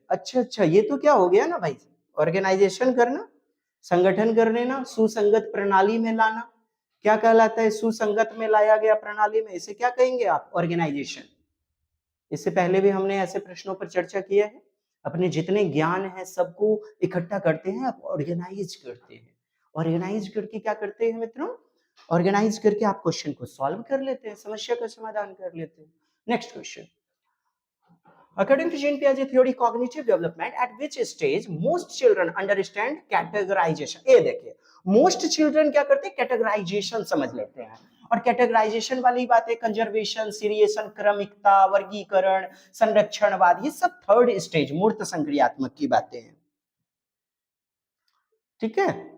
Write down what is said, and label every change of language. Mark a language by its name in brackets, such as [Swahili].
[Hindi] अच्छा, ये तो क्या हो गया ना भाई, ऑर्गेनाइजेशन करना, संगठन कर लेना, सुसंगत प्रणाली में लाना, क्या कहलाता है, सुसंगत में लाया गया प्रणाली में, इसे क्या कहेंगे आप, ऑर्गेनाइजेशन। इससे पहले भी हमने ऐसे प्रश्नों पर चर्चा किया है। अपने जितने ज्ञान है सबको इकट्ठा करते हैं, आप ऑर्गेनाइज करते हैं, ऑर्गेनाइज करके क्या करते हैं मित्रों, ऑर्गेनाइज करके आप क्वेश्चन को सॉल्व कर लेते हैं, समस्या का समाधान कर लेते हैं। [English] Next question, according to Jean Piaget theory cognitive development, at which stage most children understand categorization। [Hindi] ये देखिए, [English] most children [Hindi] क्या करते हैं, categorization समझ लेते हैं, और कैटेगराइजेशन वाली बातें, कंजर्वेशन, सीरिएशन, क्रमिकता, वर्गीकरण, संरक्षणवाद, ये सब थर्ड स्टेज मूर्त संक्रियात्मक की बातें हैं, ठीक है।